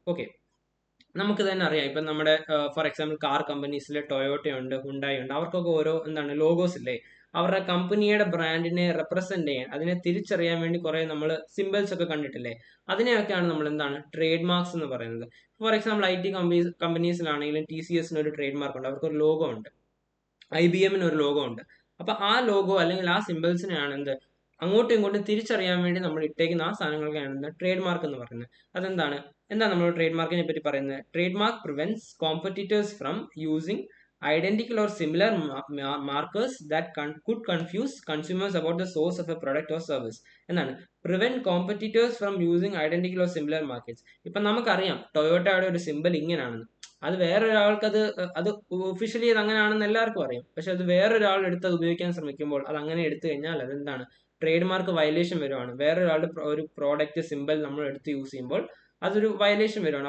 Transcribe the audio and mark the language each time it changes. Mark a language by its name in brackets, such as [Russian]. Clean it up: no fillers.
[Malayalam] Okay, നമുക്ക് തന്നെ അറിയാം, ഇപ്പം നമ്മുടെ ഫോർ എക്സാമ്പിൾ കാർ കമ്പനീസിൽ ടൊയോട്ട ഉണ്ട്, ഹുണ്ടായി ഉണ്ട്, അവർക്കൊക്കെ ഓരോ എന്താണ് ലോഗോസ് ഇല്ലേ, അവരുടെ കമ്പനിയുടെ ബ്രാൻഡിനെ റെപ്രസെന്റ് ചെയ്യാൻ, അതിനെ തിരിച്ചറിയാൻ വേണ്ടി കുറെ നമ്മൾ സിമ്പിൾസ് ഒക്കെ കണ്ടിട്ടില്ലേ, അതിനെയൊക്കെയാണ് നമ്മൾ എന്താണ് ട്രേഡ് മാർക്സ് എന്ന് പറയുന്നത്. ഫോർ എക്സാമ്പിൾ IT കമ്പനീസിലാണെങ്കിലും TCSന് ഒരു ട്രേഡ് മാർക്ക് ഉണ്ട്, അവർക്ക് ഒരു ലോഗോ ഉണ്ട്, IBMന് ഒരു ലോഗോ ഉണ്ട്. അപ്പൊ ആ ലോഗോ അല്ലെങ്കിൽ ആ സിമ്പിൾസിനെയാണ് എന്ത് അങ്ങോട്ടും ഇങ്ങോട്ടും തിരിച്ചറിയാൻ വേണ്ടി നമ്മൾ ഇട്ടേക്കുന്ന ആ സാധനങ്ങൾക്കാണ് ട്രേഡ് മാർക്ക് എന്ന് പറയുന്നത്. അതെന്താണ്, നമ്മൾ ട്രേഡ് മാർക്കിനെ പറ്റി പറയുന്നത്, [English] Trade mark prevents competitors from using identical or similar markers that could confuse consumers about the source of a product or service. [Malayalam] എന്നാണ്, [English] prevent competitors from using identical or similar markets. [Malayalam] ഇപ്പൊ നമുക്കറിയാം ടൊയോട്ടയുടെ ഒരു simple ഇങ്ങനെയാണെന്ന്, അത് വേറൊരാൾക്ക് അത് officially അത് അങ്ങനെയാണെന്ന് എല്ലാവർക്കും അറിയാം. പക്ഷെ അത് വേറൊരാൾ എടുത്ത് അത് ഉപയോഗിക്കാൻ ശ്രമിക്കുമ്പോൾ അത് അങ്ങനെ എടുത്തു കഴിഞ്ഞാൽ അതെന്താണ്, ട്രേഡ് മാർക്ക് വയലേഷൻ വരുവാണ്. വേറൊരാളുടെ ഒരു പ്രോഡക്റ്റ് സിമ്പിൾ നമ്മൾ എടുത്ത് യൂസ് ചെയ്യുമ്പോൾ അതൊരു വയലേഷൻ വരുവാണ്.